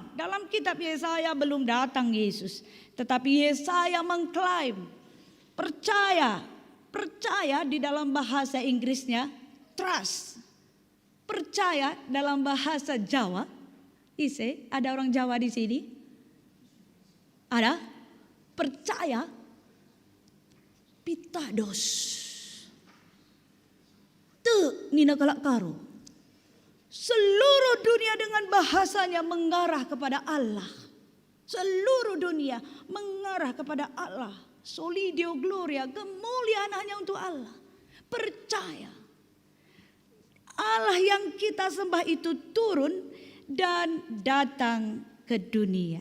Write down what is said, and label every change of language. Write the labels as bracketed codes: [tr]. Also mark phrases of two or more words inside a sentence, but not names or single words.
[id] Dalam kitab Yesaya belum datang Yesus, tetapi Yesaya mengklaim percaya di dalam bahasa Inggrisnya trust. Percaya dalam bahasa Jawa. Ada orang Jawa di sini? Ada? Percaya pitados. [btx] Te nina kalak karo. [id] Seluruh dunia dengan bahasanya mengarah kepada Allah. Seluruh dunia mengarah kepada Allah. [la] Solidio Gloria, [id] kemuliaan hanya untuk Allah. Percaya. Allah yang kita sembah itu turun dan datang ke dunia.